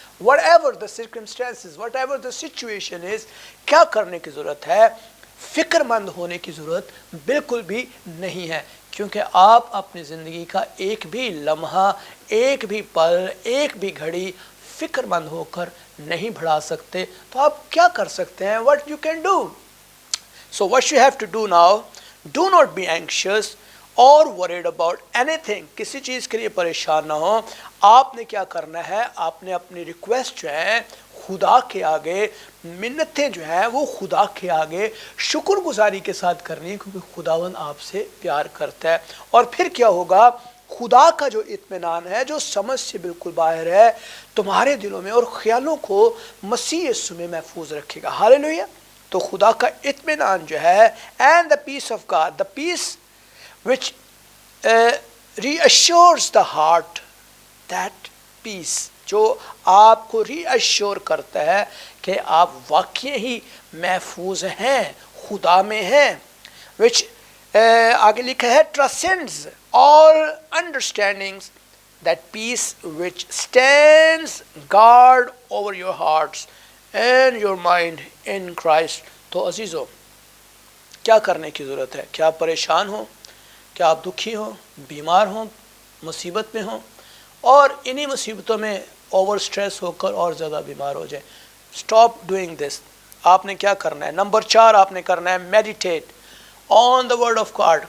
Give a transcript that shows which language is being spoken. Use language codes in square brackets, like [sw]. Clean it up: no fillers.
[en] whatever the circumstances, whatever the situation is, [ur] کیا کرنے کی ضرورت ہے؟ فکر مند ہونے کی ضرورت بالکل بھی نہیں ہے. کیونکہ آپ اپنی زندگی کا ایک بھی لمحہ، ایک بھی پل، ایک بھی گھڑی فکر مند ہو کر نہیں بڑھا سکتے. تو آپ کیا کر سکتے ہیں؟ [en] what you can do. So what you have to do now, do not be anxious or worried about anything. [ur] کسی چیز کے لیے پریشان نہ ہو. آپ نے کیا کرنا ہے؟ آپ نے اپنی ریکویسٹ جو ہے خدا کے آگے، منتیں جو ہیں وہ خدا کے آگے شکر گزاری کے ساتھ کرنی ہے، کیونکہ خداوند آپ سے پیار کرتا ہے. اور پھر کیا ہوگا؟ خدا کا جو اطمینان ہے، جو سمجھ سے بالکل باہر ہے، تمہارے دلوں میں اور خیالوں کو مسیح یسوع میں محفوظ رکھے گا. ہاللیلویا. تو خدا کا اطمینان جو ہے، [en] and the peace of God, the peace which reassures the heart, that peace [ur] جو آپ کو ری ایشور کرتا ہے کہ آپ واقعی ہی محفوظ ہیں، خدا میں ہیں. [en] which [ur] آگے لکھا ہے [en] transcends all understandings, that peace which stands guard over your hearts and your mind in Christ. [ur] تو عزیزو، کیا کرنے کی ضرورت ہے؟ کیا آپ پریشان ہوں؟ کیا آپ دکھی ہوں، بیمار ہوں، مصیبت میں ہوں، اور انہی مصیبتوں میں اوور سٹریس ہو کر اور زیادہ بیمار ہو جائیں؟ [en] Stop doing this. [ur] آپ نے کیا کرنا ہے؟ نمبر 4 آپ نے کرنا ہے [en] Meditate on the word of God.